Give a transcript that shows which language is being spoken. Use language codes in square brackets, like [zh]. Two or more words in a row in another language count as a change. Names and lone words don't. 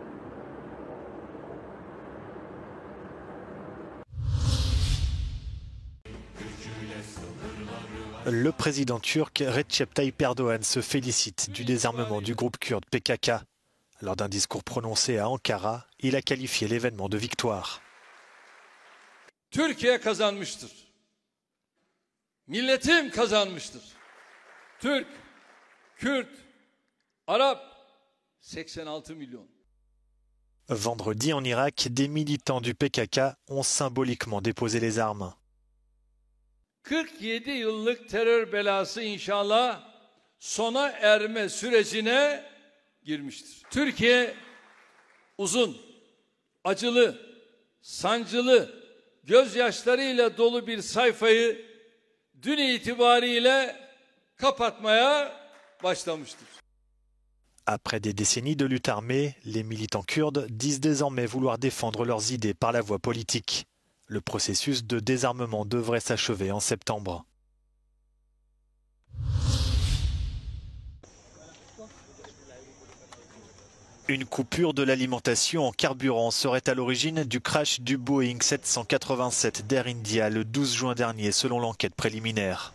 [fr] Le président turc Recep Tayyip Erdogan se félicite du désarmement du groupe kurde PKK. Lors d'un discours prononcé à Ankara, il a qualifié l'événement de victoire. [tr] Türkiye kazanmıştır. Milletim kazanmıştır. Türk, Kürt, Arap, 86 milyon. [fr] Vendredi en Irak, des militants du PKK ont symboliquement déposé les armes. [tr] 47 yıllık terör belası inşallah sona erme sürecine girmiştir. Türkiye uzun, acılı, sancılı, gözyaşlarıyla dolu bir sayfayı dün itibariyle kapatmaya başlamıştır. [fr] Après des décennies de lutte armée, les militants kurdes disent désormais vouloir défendre leurs idées par la voie politique. Le processus de désarmement devrait s'achever en septembre. Une coupure de l'alimentation en carburant serait à l'origine du crash du Boeing 787 d'Air India le 12 juin dernier, selon l'enquête préliminaire.